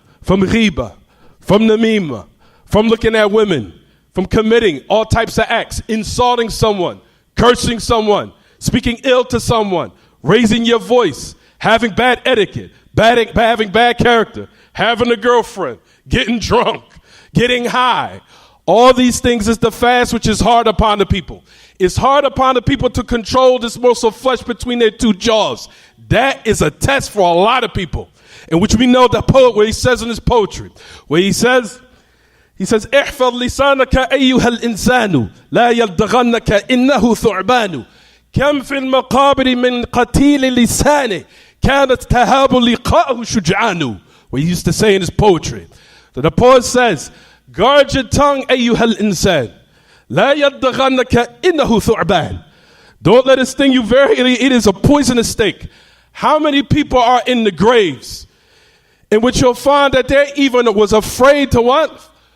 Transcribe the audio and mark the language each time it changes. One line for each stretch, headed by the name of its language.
English: From ghiba, from namima, from looking at women, from committing all types of acts, insulting someone, cursing someone, speaking ill to someone, raising your voice, having bad etiquette, having bad character, having a girlfriend, getting drunk, getting high. All these things is the fast which is hard upon the people. It's hard upon the people to control this morsel of flesh between their two jaws. That is a test for a lot of people. In which we know the poet where he says in his poetry, where he says,
Arabic: احفظ لسانك أيها الإنسان لا يلدغنك إنه ثعبان كم في المقابر من قتيل لسانه كانت تهاب لقاءه شجعان.
English: What he used to say in his poetry. So the poet says, guard your tongue
Arabic: أيها الإنسان لا يلدغنك إنه ثعبان.
English: Don't let it sting you, verily it is a poisonous snake. How many people are in the graves in which you'll find that they even was afraid to what?